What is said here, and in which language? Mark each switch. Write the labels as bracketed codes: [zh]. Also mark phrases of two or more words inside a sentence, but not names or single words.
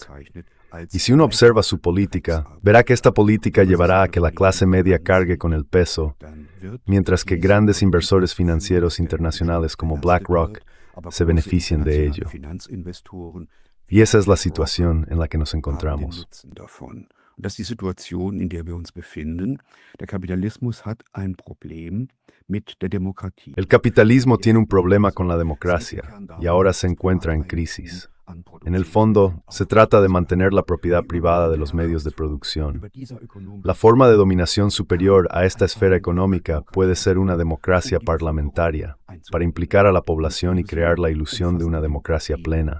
[es] Y si uno observa su política, verá que esta política llevará a que la clase media cargue con el peso, mientras que grandes inversores financieros internacionales como BlackRock se beneficien de ello. Y esa es la situación en la que nos encontramos. [de] Das ist die Situation, in der wir uns befinden. Der Kapitalismus hat ein Problem mit der Demokratie. [es] El capitalismo tiene un problema con la democracia y ahora se encuentra en crisis. En el fondo, se trata de mantener la propiedad privada de los medios de producción. La forma de dominación superior a esta esfera económica puede ser una democracia parlamentaria, para implicar a la población y crear la ilusión de una democracia plena.